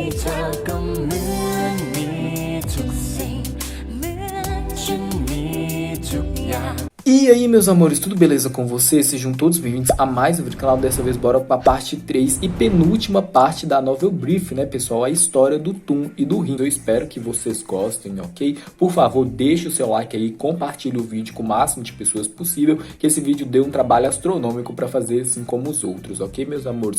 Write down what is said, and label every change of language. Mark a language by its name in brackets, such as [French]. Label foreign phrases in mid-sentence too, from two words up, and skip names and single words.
[Thai] ธอก็เหมือนมีทุกสิ่งเหมือนฉันมีทุกอย่าง [Portuguese] E aí, meus amores, tudo beleza com vocês? Sejam todos bem-vindos a mais um vídeo do canal. Dessa vez bora pra parte 3 e penúltima parte da novel brief, né, pessoal? A história do Toon e do Rin. Eu espero que vocês gostem, ok? Por favor, deixe o seu like aí, compartilhe o vídeo com o máximo de pessoas possível, que esse vídeo deu um trabalho astronômico pra fazer assim como os outros, ok, meus amores?